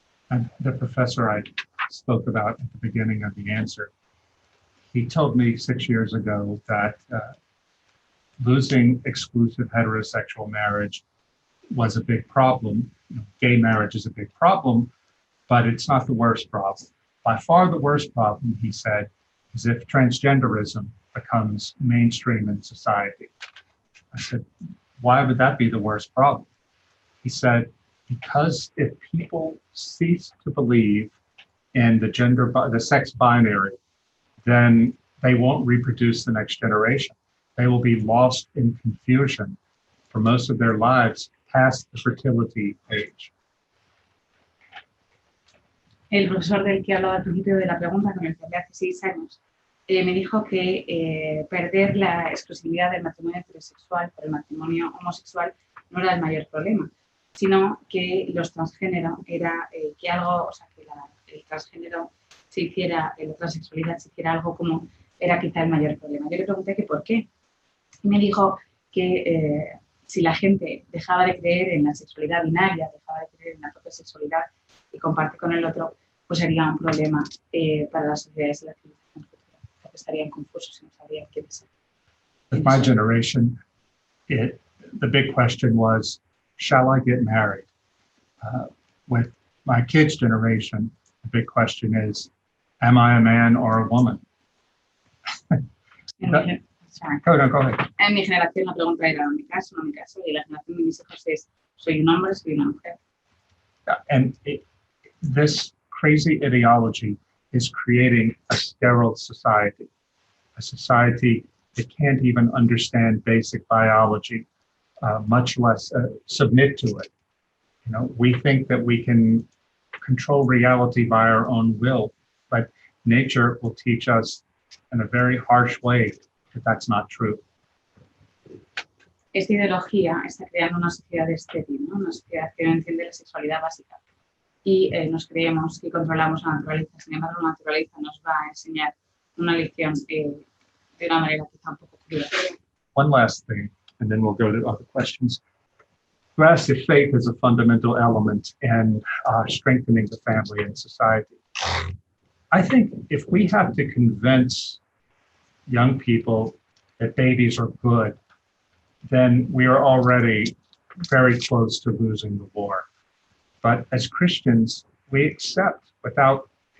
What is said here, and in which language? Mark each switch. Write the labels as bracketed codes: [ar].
[en] And the professor I spoke about at the beginning of the answer, he told me 6 years ago that losing exclusive heterosexual marriage was a big problem. Gay marriage is a big problem, but it's not the worst problem. By far the worst problem, he said, is if transgenderism becomes mainstream in society. I said, why would that be the worst problem? He said, because if people cease to believe in the sex binary, then they won't reproduce the next generation. They will be lost in confusion for most of their lives past the fertility age. [es] El profesor del que hablaba al principio de la pregunta, con el que hablé hace 6 años, me dijo que perder la exclusividad del matrimonio heterosexual por el matrimonio homosexual no era el mayor problema, sino que los transgénero era que algo, o sea, que el transgénero se hiciera, la transexualidad se hiciera algo como era quizá el mayor problema. Yo le pregunté que por qué. Y me dijo que si la gente dejaba de creer en la sexualidad binaria, dejaba de creer en la propia sexualidad y comparte con el otro, pues sería un problema para las sociedades y la civilización futura, porque estarían confusos y no sabrían qué pensar. [en] With my generation, the big question was, shall I get married? With my kids' generation, the big question is, am I a man or a woman? Go ahead. [es] En mi generación la pregunta era, ¿me caso o no me caso? Y la generación de mis hijos es, ¿soy un hombre o soy una mujer? [en] And this crazy ideology is creating a sterile society, a society that can't even understand basic biology, much less submit to it. You know, we think that we can control reality by our own will, but nature will teach us in a very harsh way that that's not true. [es] Esta ideología está creando una sociedad estéril, ¿no? Una sociedad que no entiende la sexualidad básica. Y nos creemos que controlamos la naturaleza. Sin embargo, la naturaleza nos va a enseñar una lección de una manera quizá un poco cruda. [en] One last thing, and then we'll go to other questions. You asked if faith is a fundamental element in strengthening the family and society. I think if we have to convince young people that babies are good, then we are already very close to losing the war. But as Christians, we accept without